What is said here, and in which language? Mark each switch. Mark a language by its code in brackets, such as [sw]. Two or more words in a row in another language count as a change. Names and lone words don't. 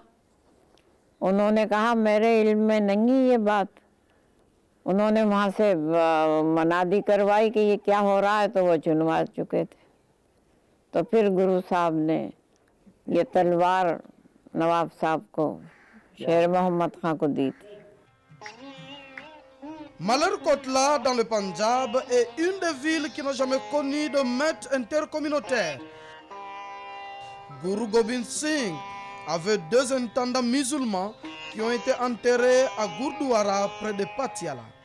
[hi] उन्होंने कहा मेरे इल्म में नहीं ये बात। उन्होंने वहाँ से मनादी करवाई कि ये क्या हो रहा है, तो वो चुनवा चुके थे। तो फिर गुरु साहब ने ये तलवार नवाब साहब को शेर मोहम्मद खां को दी थी। [fr] Malerkotla dans le Punjab est une des villes qui n'a jamais connu de maître intercommunautaire. Guru Gobind Singh avait 2 intendants musulmans qui ont été enterrés à Gurdwara près de Patiala.